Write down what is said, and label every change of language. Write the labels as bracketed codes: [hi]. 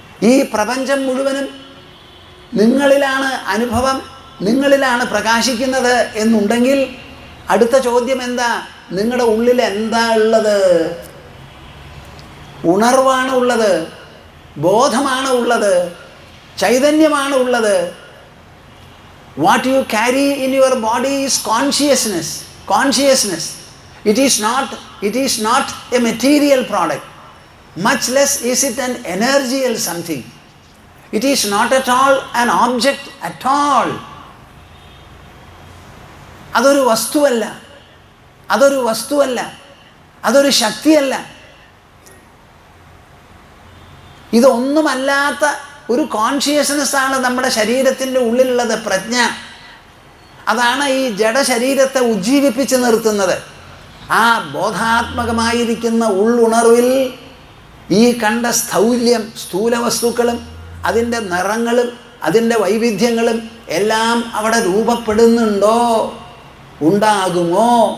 [ml] ഈ പ്രപഞ്ചം മുഴുവനും നിങ്ങളിലാണ് അനുഭവം, നിങ്ങളിലാണ് പ്രകാശിക്കുന്നത് എന്നുണ്ടെങ്കിൽ അടുത്ത ചോദ്യം എന്താ? നിങ്ങളുടെ ഉള്ളിൽ എന്താ ഉള്ളത്? ഉണർവാണ് ഉള്ളത്, ബോധമാണ് ഉള്ളത്, ചൈതന്യമാണ് ഉള്ളത്. [en] What you carry in your body is consciousness. Consciousness. It is not a material product. Much less is it an energial something. It is not at all an object at all. [ml] അതൊരു വസ്തുവല്ല, അതൊരു വസ്തുവല്ല, അതൊരു ശക്തിയല്ല. ഇതൊന്നുമല്ലാത്ത ഒരു കോൺഷ്യസ്നെസ്സാണ് നമ്മുടെ ശരീരത്തിൻ്റെ ഉള്ളിലുള്ളത്, പ്രജ്ഞ. അതാണ് ഈ ജഡശരീരത്തെ ഉജ്ജീവിപ്പിച്ച് നിർത്തുന്നത്. ആ ബോധാത്മകമായിരിക്കുന്ന ഉള്ളുണർവിൽ ഈ കണ്ട സ്ഥൗല്യം, സ്ഥൂല വസ്തുക്കളും അതിൻ്റെ നിറങ്ങളും അതിൻ്റെ വൈവിധ്യങ്ങളും എല്ലാം അവിടെ രൂപപ്പെടുന്നുണ്ടോ? ഉണ്ടാകുമോ?